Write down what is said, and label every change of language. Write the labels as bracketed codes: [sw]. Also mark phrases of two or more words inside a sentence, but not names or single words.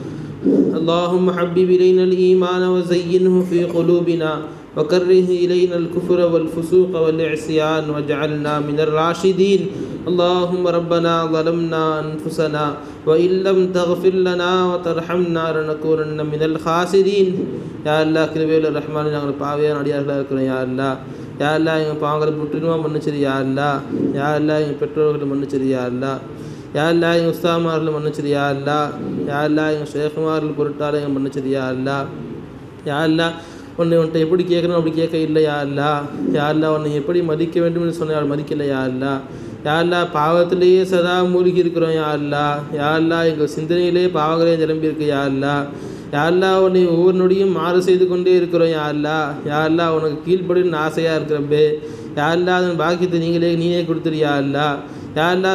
[ar] اللهم حبب إلينا الإيمان وزينه في قلوبنا وكره إلينا الكفر والفسوق والعصيان واجعلنا من الراشدين اللهم ربنا ظلمنا أنفسنا وإن لم تغفر لنا وترحمنا لنكونن من الخاسرين يا الله [ta] கிருபையுள்ள ரஹ்மானே நாங்கள் பாவியான அடியார்களாக இருக்கிறோம் [ar] يا الله يا الله [ta] எங்கள் பாவங்களை முற்றிலுமா மன்னிச்சிரு [ar] يا الله يا الله [ta] எங்கள் பெற்றோர்களை மன்னிச்சிரு [ar] يا الله يا الله [ta] எங்கள் உஸ்தாமார்களை மன்னிச்சிரு [ar] يا الله يا الله [ta] எங்கள் ஷேகுமார்கள் பொருட்டால் எங்கள் மன்னிச்சிரு [ar] يا الله يا الله [ta] உன்னை எப்படி கேட்கணும் அப்படி கேட்க இல்லை [ar] يا الله يا الله [ta] உன்னை எப்படி மதிக்க வேண்டும் என்று சொன்னால் மதிக்கலை [ar] يا الله يا الله [ta] பாவத்திலேயே சதா மூழ்கி இருக்கிறோம் [ar] يا الله يا الله [ta] எங்கள் சிந்தனையிலே பாவங்களே நிரம்பியிருக்கு [ar] يا الله يا الله [ta] உன்னை ஒவ்வொரு நொடியும் மாறு செய்து கொண்டே இருக்கிறோம் [ar] يا الله يا الله [ta] உனக்கு கீழ்ப்படின்னு ஆசையாக இருக்கிறப்பே [ar] يا الله [ta] அதன் பாக்கியத்தை நீனே கொடுத்துரு [ar] يا الله يا الله